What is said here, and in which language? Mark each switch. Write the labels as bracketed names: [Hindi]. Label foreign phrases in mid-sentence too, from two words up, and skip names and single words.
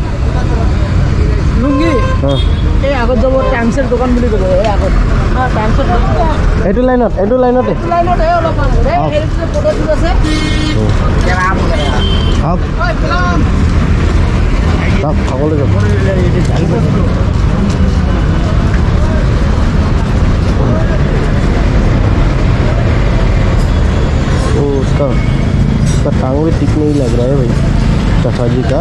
[Assamese] লুঙ্গি? এই আগত যাব টাইমছৰ দোকান বুলি ক'ব। এই আগত টাইমছৰ এইটো লাইনতে লাইনতে অলপমান হেৰিটো ফটোটো আছে। খাবলৈ যাব। [Hindi] उसका टांग भी ठीक नहीं लग रहा है भाई चाचा जी का।